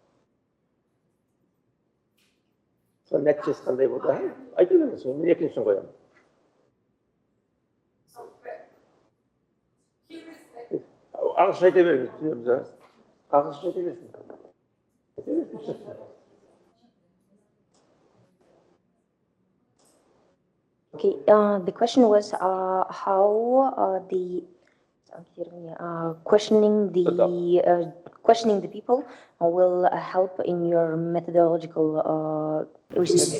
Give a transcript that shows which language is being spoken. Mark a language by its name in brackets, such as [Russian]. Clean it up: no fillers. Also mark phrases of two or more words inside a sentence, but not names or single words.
[Kazakh] Соның нәтижесі қандай болды? Айта беріңіз, мен екіншісін қоямын. Ағылшын айта беріңіз, түсінеміз. Ағылшын айта берсін. [English] Okay, the question was how questioning the people will help in your methodological research.